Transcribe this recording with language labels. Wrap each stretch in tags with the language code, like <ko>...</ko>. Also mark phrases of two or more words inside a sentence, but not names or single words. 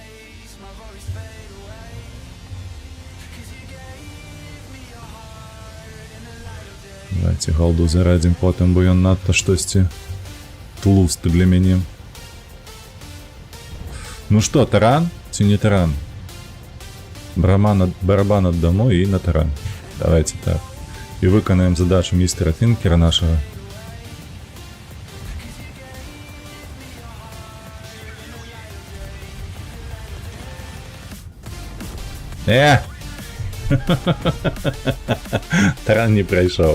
<be>Давайте галду зарадзім потым, бо ён надта штосьці тлусты для мяне. Ну што, таран? ці не таран? Барабан аддамо і на таран. Давайте так.</be> <uk>І виконаємо задачу містера Тинкера нашого. Таран не пройшов.</uk>